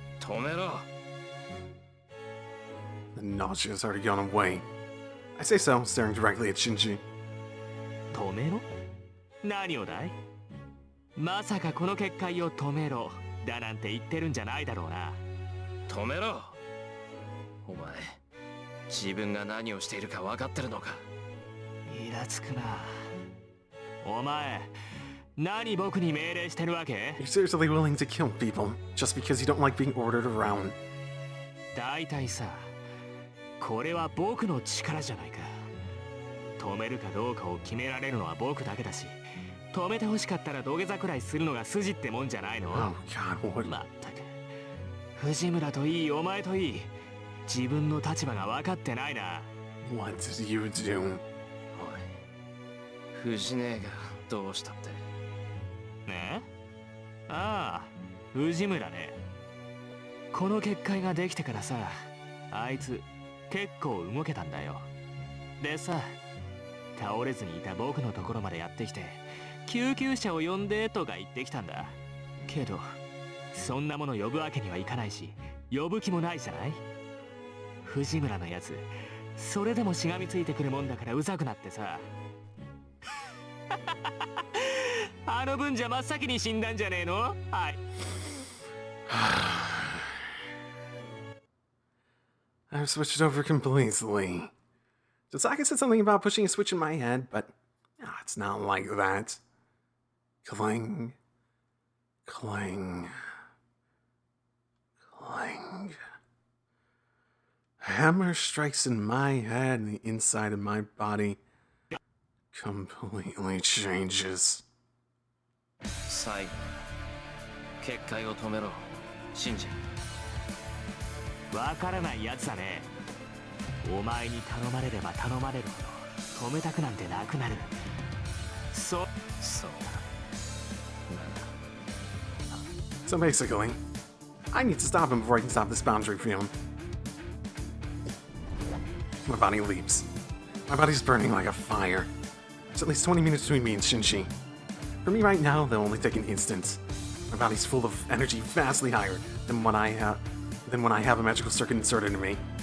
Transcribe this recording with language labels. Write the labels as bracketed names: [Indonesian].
[Japanese] 止めろ。 [English] The nausea has already gone away. I say so, staring directly at Shinji. [Japanese] 止めろ？何をだい？まさかこの結界を止めろだなんて言ってるんじゃないだろうな。止めろ。お前自分が何をしているか分かってるのか。イラつくな。お前何僕に命令してるわけ？ [English] You're seriously willing to kill people just because you don't like being ordered around. [Japanese] だいたいさ、これは僕の力じゃないか。止めるかどうかを決められるのは僕だけだし、止めて欲しかったら土下座くらいするのが筋ってもんじゃないの？ [English] Oh god, what? [Japanese] まったく藤村といいお前といい、自分の立場が分かってないな。 [English] What did you do? [Japanese] おい藤姉がどうしたって。ね？ああ、藤村ね。この結界ができてからさ、あいつ結構動けたんだよ。でさ、倒れずにいた僕のところまでやってきて救急車を呼んでとか言ってきたんだ。けどそんなもの呼ぶわけにはいかないし、呼ぶ気もないじゃない。藤村のやつそれでもしがみついてくるもんだからうざくなってさあの分じゃ真っ先に死んだんじゃねえの？はい。 [English] I've switched over completely. Sasaki said something about pushing a switch in my head, but it's not like that. Clang. Clang. Clang. A hammer strikes in my head and the inside of my body completely changes. [Japanese] 最後結界を止めろ信じ。わからないやつだね。お前に頼まれれば頼まれるほど止めたくなんてなくなる。そうだ。 [English] So basically, I need to stop him before I can stop this boundary field. My body leaps. My body's burning like a fire. There's at least 20 minutes between me and Shinji. For me right now, they'll only take an instant. My body's full of energy vastly higher than when I have a magical circuit inserted in me.